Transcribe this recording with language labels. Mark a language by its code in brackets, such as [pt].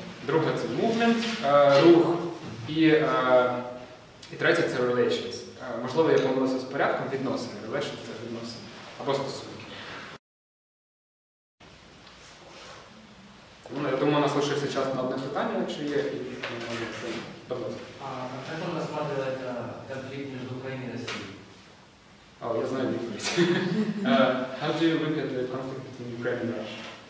[uk] Друге – це movement, рух. І третє – це relations. Можливо, я помилився з порядком, відносини. Relations – це відносини. Або стосунки. Я думаю, у нас лишився час на одне питання, якщо є. Будь ласка. [ru] Как он рассматривает конфликт между Украиной и Россией? [uk] Я знаю відповідь. [en] How do you look at the conflict between Ukraine and Russia?